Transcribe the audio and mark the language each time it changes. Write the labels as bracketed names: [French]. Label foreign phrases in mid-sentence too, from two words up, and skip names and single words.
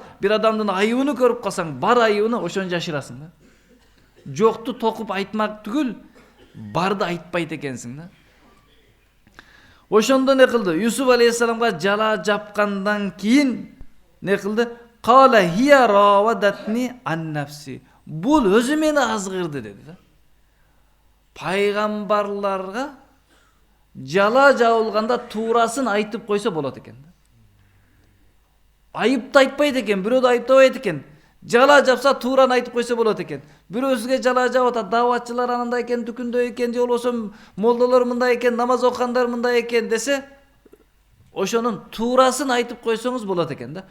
[Kyrgyz] Бир адамдын айыбын көрүп калсаң, бар айыбын ошону жашырасың да. Жокту токуп айтмак түгүл, барды айтпайт экенсиң да. Ошондо не кылды? Юсуф алейхиссаламга жала жапкандан кийин не кылды? [Arabic] قال هي راودتني عن نفسي. [Kyrgyz] Бул өзү мени азгырды деди да. Пайгамбарларга жала жабылганда туурасын айтып койсо болот экен да. Айыпты айтпайт экен, бирөөдү айыптабайт экен. Жала жапса туураны айтып койсо болот экен. Бирөөсүгө жала жаап атат, дааватчылар анандай экен, түкүндөй экен, же болбосо молдолор мындай экен, намаз окугандар мындай экен десе, ошонун туурасын айтып койсоңуз болот экен да.